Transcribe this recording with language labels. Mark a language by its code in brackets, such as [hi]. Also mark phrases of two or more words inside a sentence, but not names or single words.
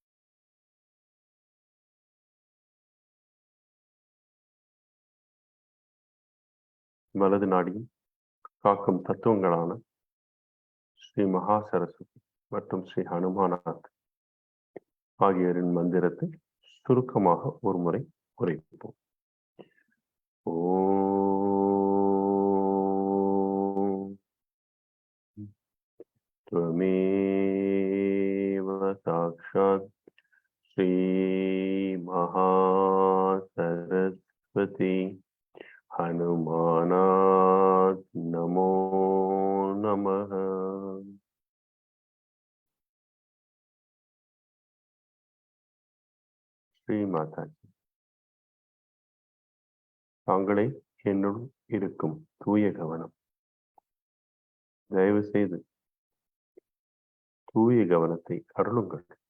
[ta] வலது நாடியில் காக்கும் தத்துவங்களான ஸ்ரீ மகா சரஸ்வதி மற்றும் ஸ்ரீ ஹனுமானாத் ஆகியோரின் மந்திரத்தை சுருக்கமாக ஒரு முறை உரைப்போம். [sa] ஓம் त्वमेव साक्षात् श्री महासरस्वती हनुमानात् नमो नमः. [ta] ஸ்ரீ மாதாஜி, தாங்களே என்னுள் இருக்கும் தூய கவனம், தயவு செய்து தூய கவனத்தை அருளுங்கள்.